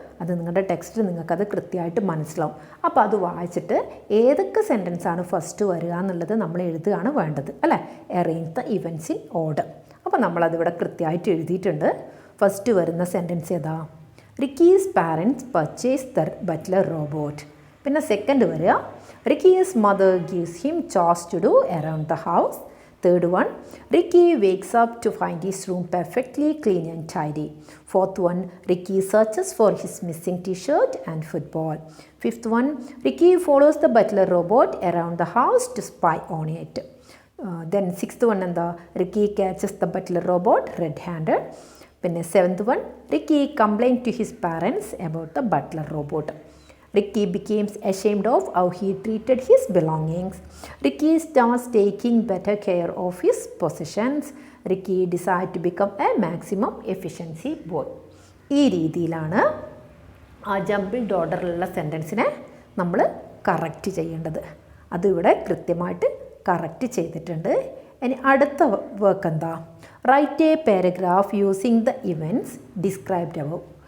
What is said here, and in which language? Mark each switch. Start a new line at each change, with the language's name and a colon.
Malayalam: അത് നിങ്ങളുടെ ടെക്സ്റ്റ് നിങ്ങൾക്കത് കൃത്യമായിട്ട് മനസ്സിലാവും. അപ്പോൾ അത് വായിച്ചിട്ട് ഏതൊക്കെ സെൻറ്റൻസാണ് ഫസ്റ്റ് വരിക എന്നുള്ളത് നമ്മൾ എഴുതുകയാണ് വേണ്ടത് അല്ലേ.
English: Arrange the events in order.
Malayalam: അപ്പോൾ നമ്മളതിവിടെ കൃത്യമായിട്ട് എഴുതിയിട്ടുണ്ട്. ഫസ്റ്റ് വരുന്ന സെൻറ്റൻസ് ഏതാ?
English: Ricky's parents purchase the butler robot.
Malayalam: പിന്നെ സെക്കൻഡ് വരിക
English: Ricky's mother gives him charge to do around the house. Third one, Ricky wakes up to find his room perfectly clean and tidy. Fourth one, Ricky searches for his missing t-shirt and football. Fifth one, Ricky follows the butler robot around the house to spy on it. Then sixth one, Ricky catches the butler robot red-handed. Then seventh one, Ricky complains to his parents about the butler robot. Ricky becomes ashamed of how he treated his belongings. Ricky starts taking better care of his possessions. Ricky decides to become a maximum efficiency boy.
Malayalam: ഈ രീതിയിലാണ് ആ jumbled ഓർഡറിലുള്ള സെൻറ്റൻസിനെ നമ്മൾ correct ചെയ്യേണ്ടത്. അതിവിടെ കൃത്യമായിട്ട് correct ചെയ്തിട്ടുണ്ട്. ഇനി അടുത്ത വർക്ക് എന്താ?
English: Write a paragraph using the events described above.